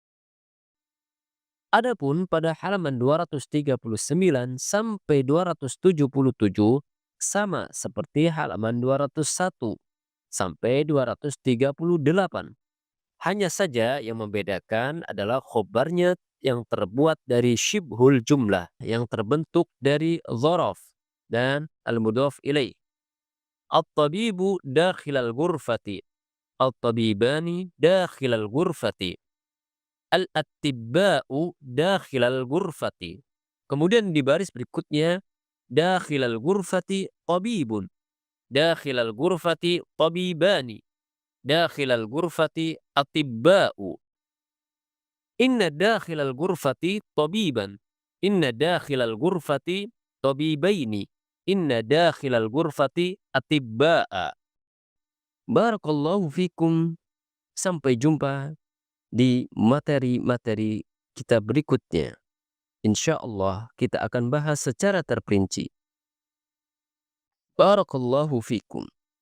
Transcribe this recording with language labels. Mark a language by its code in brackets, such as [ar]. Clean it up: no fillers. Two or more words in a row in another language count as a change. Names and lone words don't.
[id] Adapun pada halaman 239 sampai 277 sama seperti halaman 201 sampai 238. Hanya saja yang membedakan adalah khobarnya yang terbuat dari [ar] شبه الجملة [id] yang terbentuk dari dzaraf dan [ar] المضاف إليه. الطبيب داخل الغرفة. الطبيبان داخل الغرفة. الأطباء داخل الغرفة. [id] Kemudian di baris berikutnya, [ar] داخل الغرفة طبيب. داخل الغرفة طبيبان. داخل الغرفة أطباء. إن داخل الغرفة طبيبا. إن داخل الغرفة طبيبين. إن داخل الغرفة أطباء. بارك الله فيكم. [id] Sampai jumpa di materi-materi kita berikutnya. [ar] إن شاء الله [id] kita akan bahas secara terperinci. [ar] بارك الله فيكم.